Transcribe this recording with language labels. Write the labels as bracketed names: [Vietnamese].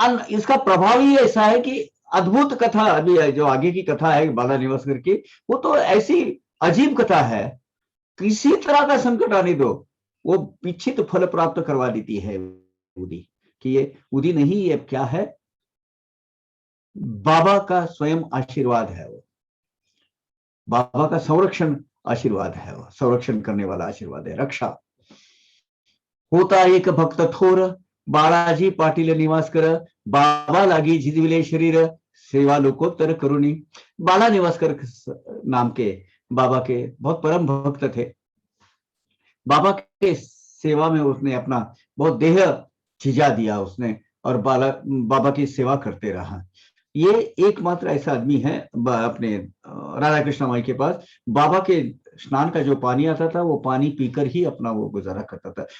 [Hindi] इसका प्रभाव ही ऐसा है कि अद्भुत कथा, अभी जो आगे की कथा है बाला निवासकर की, वो तो ऐसी अजीब कथा है, किसी तरह का संकट आने दो वो इच्छित फल प्राप्त करवा देती है उदी. कि ये उदी नहीं, ये क्या है, बाबा का स्वयं आशीर्वाद है. वो बाबा का संरक्षण आशीर्वाद है, वो संरक्षण करने वाला आशीर्वाद है, रक्षा. [Marathi] होता एक भक्त थोर बाळाजी पाटील निवासकर बाबा लागी झिजविले शरीर सेवा लोकोत्तर करुणी. [Hindi] बाला निवासकर नाम के बाबा के बहुत परम भक्त थे. बाबा के सेवा में उसने अपना बहुत देह झिझा दिया उसने और बाबा की सेवा करते रहा. ये एकमात्र ऐसा आदमी है अपने राधा कृष्ण माई के पास, बाबा के स्नान का जो पानी आता था वो पानी पीकर ही अपना वो गुजारा करता था।